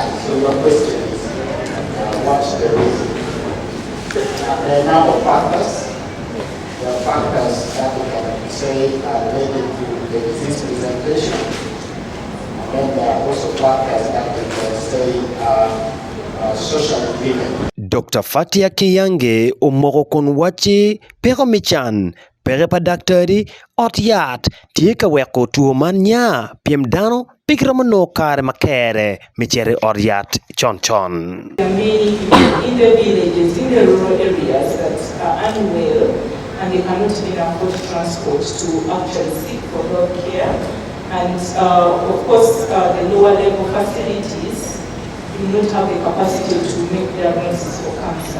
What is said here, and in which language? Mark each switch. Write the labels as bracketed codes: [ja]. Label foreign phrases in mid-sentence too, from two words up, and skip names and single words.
[en] So your question is, what's the reason? There are a number of factors. There are factors that we can say are related to the disease presentation. And then there are also factors that we can say are socially driven. [ach] Dr. Fatia Kiyange umoko kon wachi pero michan pere pa daktari otyat tika weko tuo man nya piem Dano pikra mano kare makere michere otyat chon. [en] There are many people in the villages, in the rural areas that are unwell and they cannot even afford transport to actually seek for health care. And of course, the lower level facilities do not have the capacity to make diagnosis for cancer.